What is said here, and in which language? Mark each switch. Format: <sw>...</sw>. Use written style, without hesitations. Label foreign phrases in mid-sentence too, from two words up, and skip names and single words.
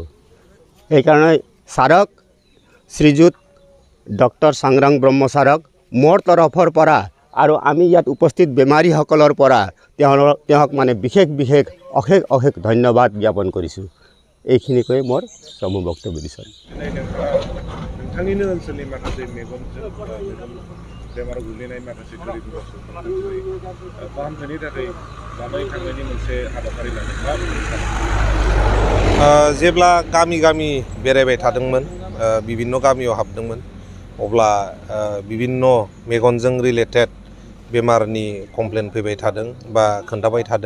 <as>সেইকাৰণে ছাৰক, শ্ৰীযুত ডক্টৰ চাংৰাং ব্ৰহ্ম ছাৰক মোৰ তৰফৰ পৰা আৰু আমি ইয়াত উপস্থিত বেমাৰীসকলৰ পৰা তেওঁক মানে বিশেষ অশেষ ধন্যবাদ জ্ঞাপন কৰিছোঁ। এইখিনি কৈ মোৰ চমু বক্তব্য দিছোঁ।</as> <brx>नोंथांनिनो ओनसोलनि माखासे मेगनजों बेमाराव गोग्लैनाय माखासे गोरिब फाहामथायनि थाखाय लानाय थांनायनि मोनसे हाबाफारि लादों। जेब्ला गामि बेरायबाय थादोंमोन, बिभिन्न गामियाव हाबदोंमोन, अब्ला बिभिन्न मेगनजों रिलेटेड बेमारनि कमप्लेन फैबाय थादों बा खोन्थाबाय थादों।</brx>